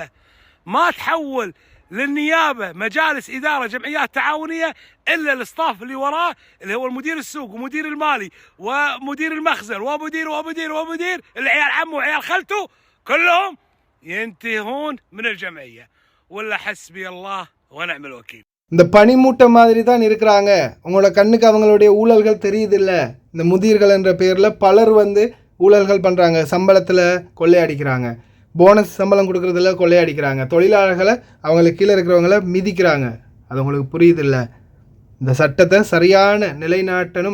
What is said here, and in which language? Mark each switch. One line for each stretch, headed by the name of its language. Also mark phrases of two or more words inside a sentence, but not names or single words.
Arabic: ما تحول للنيابه مجالس اداره جمعيات تعاونيه الا الاصطاف اللي وراه، اللي هو المدير السوق ومدير المالي ومدير المخزن ومدير العيال عمه وعيال خالته كلهم ينتهون من الجمعيه. ولا حسبي الله ونعم الوكيل.
Tamil: இந்த பனிமூட்டை மாதிரி தான் இருக்கிறாங்க. உங்களோட கண்ணுக்கு அவங்களுடைய ஊழல்கள் தெரியுதில்ல. இந்த முதிர்கள் என்ற பேரில் பலர் வந்து ஊழல்கள் பண்ணுறாங்க, சம்பளத்தில் கொள்ளையடிக்கிறாங்க, போனஸ் சம்பளம் கொடுக்குறதுல கொள்ளையடிக்கிறாங்க, தொழிலாளர்களை அவங்களுக்கு கீழே இருக்கிறவங்கள மிதிக்கிறாங்க. அது உங்களுக்கு புரியுதில்ல. இந்த சட்டத்தை சரியான நிலைநாட்டணும்.